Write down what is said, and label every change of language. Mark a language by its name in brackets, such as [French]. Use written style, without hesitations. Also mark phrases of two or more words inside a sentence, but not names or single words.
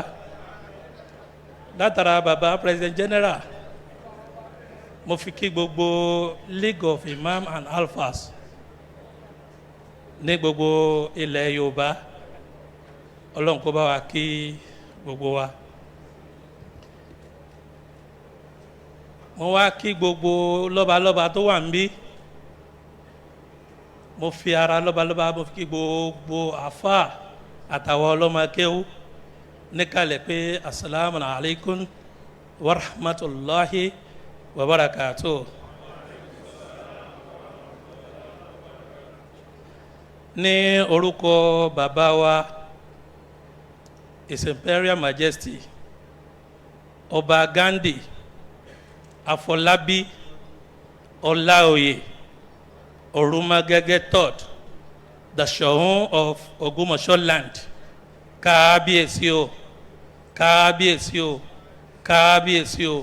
[Yoruba] Látara bàbá [English] President General [Yoruba] mo fi kí gbogbo League of Imam and Alfas ní gbogbo ilẹ̀ Yorùbá, Ọlọ́run kó bá wa kí gbogbo wa. Mo wá kí gbogbo lọ́balọ́ba tó wà níbí, mo fi ara lọ́balọ́ba mo fi kí gbogbo àfáà àtàwọn ọlọ́mọ kéwú níkàlẹ̀ pé [Arabic] السلام عليكم ورحمة الله وبركاته. [Yoruba] Ní orúkọ bàbá wa [English] His Imperial Majesty [Yoruba] Ọba Gandhi Afọlábí Ọláoyè Orumagege III, [English] the Soun of Ogbomosho land, [Yoruba] kábíyèsí o, kábíyèsí o, kábíyèsí o.